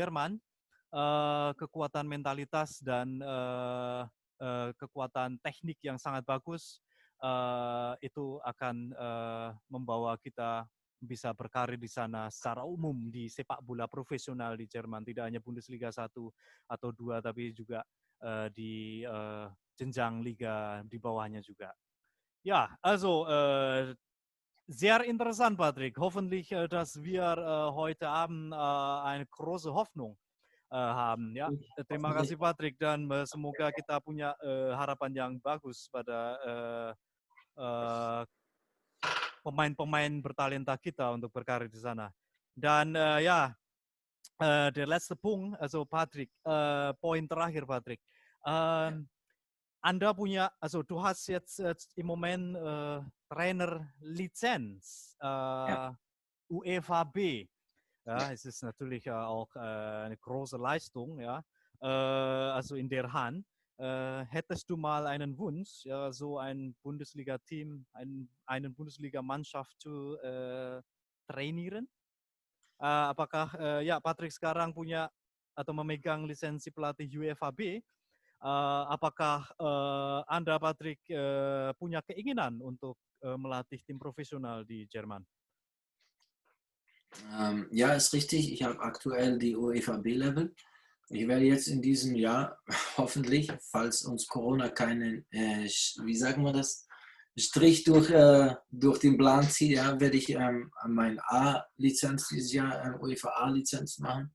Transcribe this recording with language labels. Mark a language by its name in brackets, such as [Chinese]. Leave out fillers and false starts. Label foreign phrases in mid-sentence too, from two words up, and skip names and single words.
[Indonesian] Jerman, kekuatan mentalitas dan kekuatan teknik yang sangat bagus itu akan membawa kita bisa berkarir di sana secara umum di sepak bola profesional di Jerman, tidak hanya Bundesliga 1 atau 2 tapi juga di jenjang liga di bawahnya juga. [German] Ja, also sehr interessant, Patrick. Hoffentlich, dass wir heute Abend eine große Hoffnung haben. Ja, [Indonesian] terima kasih Patrick dan semoga kita punya harapan yang bagus pada pemain-pemain bertalenta kita untuk berkarir di sana. [German] Dan ja, der letzte Punkt, also Patrick, [Indonesian] poin terakhir Patrick. Anda punya, [German] also du hast jetzt im Moment Trainerlizenz, UEFA B. Ja, es ist natürlich auch eine große Leistung, ja. Also in der Hand. Hättest du mal einen Wunsch, ja, so ein Bundesliga-Team, eine Bundesliga-Mannschaft zu trainieren? [Indonesian] Apakah ya Patrick sekarang punya atau memegang lisensi pelatih UEFA B? Apakah Anda Patrick punya keinginan untuk melatih tim profesional di Jerman? [German] Ja, ist richtig. Ich habe aktuell die UEFA B-Level. Ich werde jetzt in diesem Jahr hoffentlich, falls uns Corona keinen, wie sagen wir das, Strich durch den Plan zieht, ja, werde ich meine A-Lizenz dieses Jahr, UEFA A-Lizenz machen.